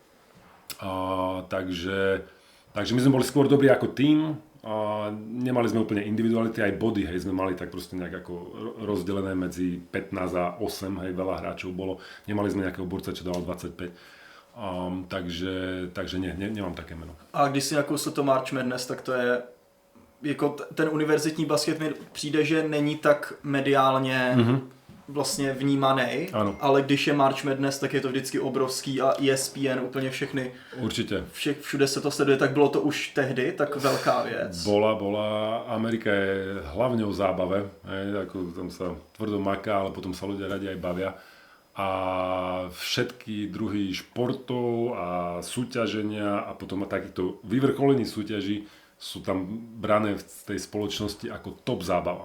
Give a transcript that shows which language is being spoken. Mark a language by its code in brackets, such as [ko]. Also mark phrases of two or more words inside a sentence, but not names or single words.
[sk] Takže my sme boli skôr dobrí ako tým, nemali sme úplne individuality, aj body, hej, sme mali tak proste nejak ako rozdelené medzi 15 a 8, hej, veľa hráčov bolo, nemali sme nejakého borca, čo dával 25. Takže nemám také meno. [cs] A když si nakousil to March Madness, tak to je jako ten univerzitní basket mi přijde, že není tak mediálně vlastně vnímaný, ale když je March Madness, tak je to vždycky obrovský a ESPN úplně všechny. [sk] Určite. [cs] Všude se to sleduje, tak bylo to už tehdy tak velká věc? [sk] Bola. Amerika je hlavne o zábave, ako tam sa tvrdo maká, ale potom sa ľudia radi aj bavia. A všetky druhy športov a súťaženia a potom takýchto vyvrcholení súťaží sú tam brané v tej spoločnosti ako top zábava.